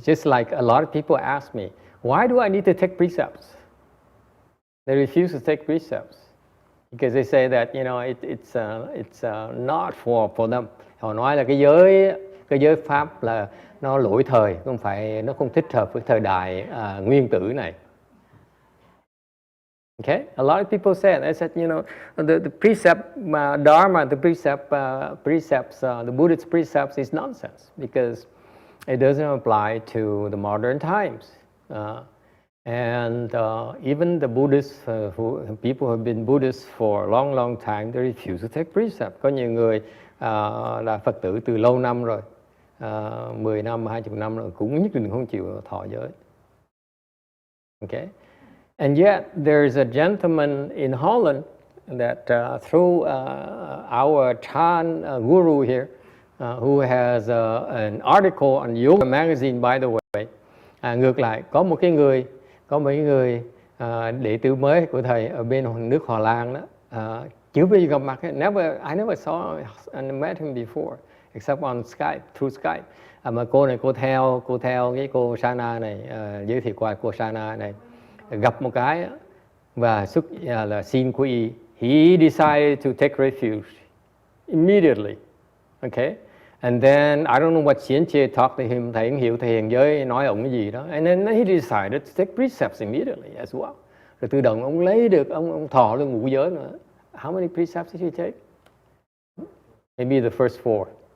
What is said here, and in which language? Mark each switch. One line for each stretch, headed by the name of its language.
English: Just like a lot of people ask me, why do I need to take precepts? They refuse to take precepts because they say that, you know, it's not for them.
Vietnamese: Họ nói là cái giới pháp là nó lỗi thời, không phải, nó không thích hợp với thời đại nguyên tử này.
English: Okay, a lot of people say, they said, you know, the precept dharma, the precepts, the Buddhist precepts is nonsense because it doesn't apply to the modern times. And even the Buddhists, people who have been Buddhists for a long, long time, they refuse to take precept.
Vietnamese: Có nhiều người là Phật tử từ lâu năm rồi, 10 năm, 20 năm rồi, cũng nhất định không chịu thọ giới.
English: Okay? And yet, there's a gentleman in Holland that through our Chan guru here, who has an article on yoga magazine, by the way.
Vietnamese: Ngược lại, có mấy người đệ tử mới của thầy ở bên nước Hà Lan đó, chưa bao giờ gặp mặt.
English: I never saw and met him before, except on Skype, through Skype.
Vietnamese: Mà cô này, cô theo cái cô Sana này, giới thiệu qua cô Sana này, gặp một cái và là xin quy y.
English: He decided to take refuge immediately. Okay? And then, I don't know what Xianche talked to him,
Vietnamese: thầy không hiểu thầy hiền giới nói ông cái gì đó.
English: And then he decided to take precepts immediately as well.
Vietnamese: Rồi tự động ông lấy được, ông thọ luôn ngũ giới nữa.
English: How many precepts did he take? Maybe the first 4.